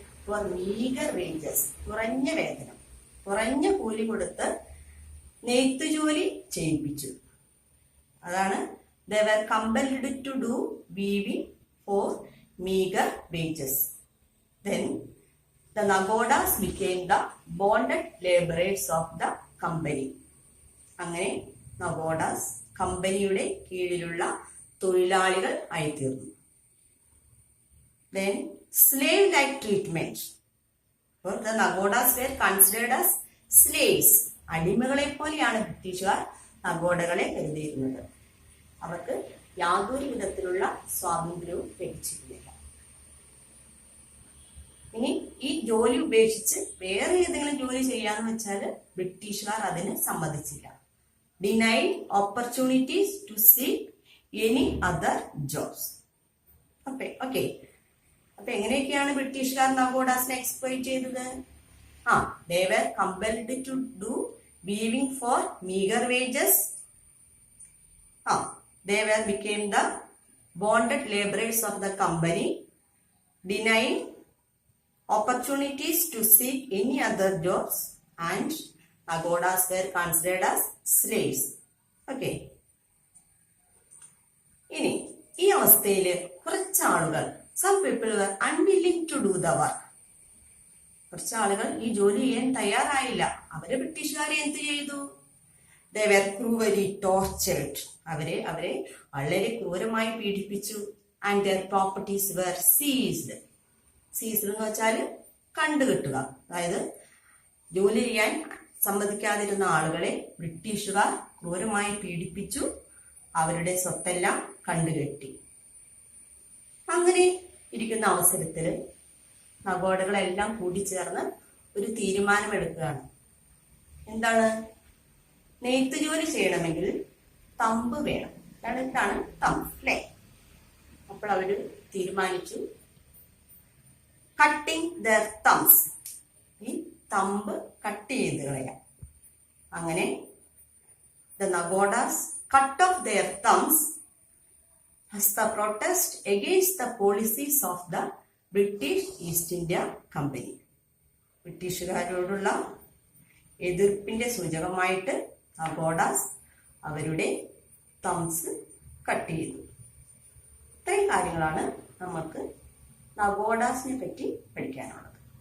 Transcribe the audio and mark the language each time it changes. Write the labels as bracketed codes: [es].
[en] for meagre wages, [ml] കുറഞ്ഞ വേതനം, കുറഞ്ഞ കൂലി കൊടുത്ത് നെയ്ത്ത് ജോലി ചെയ്യിപ്പിച്ചു. [en] അതാണ് they were compelled to do weaving for meager wages. Then the Nagodas became the bonded laborers of the company. [ml] അങ്ങനെ നഗോഡാസ് കമ്പനിയുടെ കീഴിലുള്ള തൊഴിലാളികൾ ആയിത്തീർന്നു. [en] Then slave-like treatment. For the Nagodas were considered as slaves. [ml] അടിമകളെ പോലെയാണ് ബ്രിട്ടീഷുകാർ നഗോഡകളെ കരുതിയിരുന്നത്. അവർക്ക് യാതൊരു വിധത്തിലുള്ള സ്വാതന്ത്ര്യവും ലഭിച്ചിരുന്നില്ല. ഇനി ഈ ജോലി ഉപേക്ഷിച്ച് വേറെ ഏതെങ്കിലും ജോലി ചെയ്യാന്ന് വെച്ചാൽ ബ്രിട്ടീഷുകാർ അതിന് സമ്മതിച്ചില്ല. [en] Denied opportunities to seek any other jobs. [ml] Okay, അപ്പൊ എങ്ങനെയൊക്കെയാണ് ബ്രിട്ടീഷുകാർ നഗോഡാസിനെ എക്സ്പ്ലോയിറ്റ് ചെയ്തത്? [en] they were compelled to do weaving for meager wages. They became the bonded laborers of the company, denying opportunities to seek any other jobs, and Nagodas were considered as slaves. Okay. [ml] ഇനി ഈ അവസ്ഥയിൽ കുറച്ച് ആളുകൾ, [en] some people were unwilling to do the work. [ml] കുറച്ച് ആളുകൾ ഈ ജോലി ചെയ്യാൻ തയ്യാറായില്ല. അവര് ബ്രിട്ടീഷുകാരെ എന്ത് ചെയ്തു? [en] They were cruelly tortured. [ml] അവരെ വളരെ ക്രൂരമായി പീഡിപ്പിച്ചു. [en] And their properties were seized. [ml] Ceased എന്ന് വെച്ചാൽ കണ്ടുകെട്ടുക. അതായത് ജോലി ചെയ്യാൻ സമ്മതിക്കാതിരുന്ന ആളുകളെ ബ്രിട്ടീഷുകാർ ക്രൂരമായി പീഡിപ്പിച്ചു. അവരുടെ സ്വത്തെല്ലാം കണ്ടുകെട്ടി. അങ്ങനെ ഇരിക്കുന്ന അവസരത്തിൽ നഗോഡകളെല്ലാം കൂടിച്ചേർന്ന് ഒരു തീരുമാനമെടുക്കുകയാണ്. എന്താണ്? നെയ്ത്ത് ജോലി ചെയ്യണമെങ്കിൽ തമ്പ് വേണം. ഇതാണ് തമ്പ്, അല്ലേ? അപ്പോൾ അവര് തീരുമാനിച്ചു [en] Cutting their thumbs. [ml] ഈ തമ്പ് കട്ട് ചെയ്ത് കളയാം. [en] അങ്ങനെ the Nagodas cut off their thumbs as the protest against the policies of the British East India Company. [ml] ബ്രിട്ടീഷുകാരോടുള്ള എതിർപ്പിന്റെ സൂചകമായിട്ട് Nagodas അവരുടെ തംസ് കട്ട് ചെയ്തു. ഇത്രയും കാര്യങ്ങളാണ് നമുക്ക് നഗോഡാസിനെ പറ്റി പഠിക്കാനുള്ളത്.